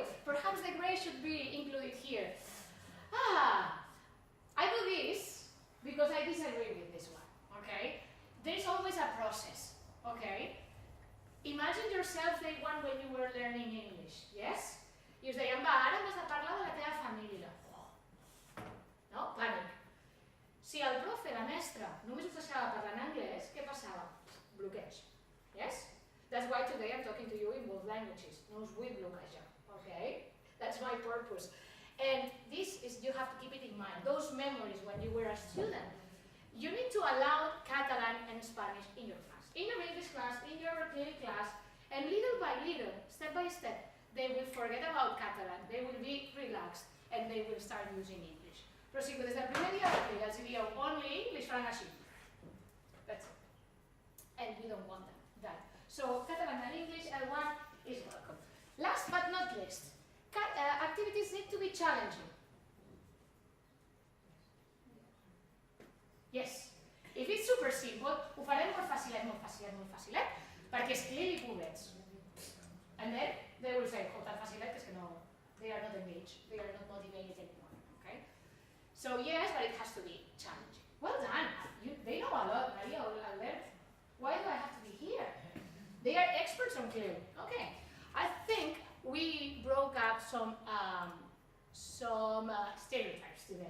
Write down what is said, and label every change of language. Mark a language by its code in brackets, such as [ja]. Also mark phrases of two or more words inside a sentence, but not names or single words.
[en] Perhaps the gray should be included here. I do this because I disagree with this one, okay? There's always a process, okay? Imagine yourself day one when you were learning English, yes? [ca] I us deien, va, ara m'has de parlar de la teva família. No? Pànic. Si el profe, la mestra, només us deixava parlar en anglès, què passava? Bloqueig. Yes? [en] That's why today I'm talking to you in both languages. [ca] No us vull bloquejar, okay? [en] That's my purpose. And this is, you have to keep it in mind. Those memories when you were a student, you need to allow Catalan and Spanish in your class. In your English class, in your clear class, and little by little, step by step, they will forget about Catalan, they will be relaxed, and they will start using English. [ca] Però si des del primer dia de classe els dieu [en] only English, [ca] faran així. [en] That's it. And we don't want that. So Catalan and English, L1 is welcome. Last but not least, activities need to be challenging. Yes. If it's super simple, [ca] ho farem molt facilet, perquè és clear i pobrets. [en] And then they will say, [ca] tan facilet que és que no, [en] they are not engaged, they are not motivated anymore, okay? So yes, but it has to be challenging. Well done, they know a lot, Maria or Albert. Why do I have to be here? They are experts on clear. Okay, I think we broke up some stereotypes today.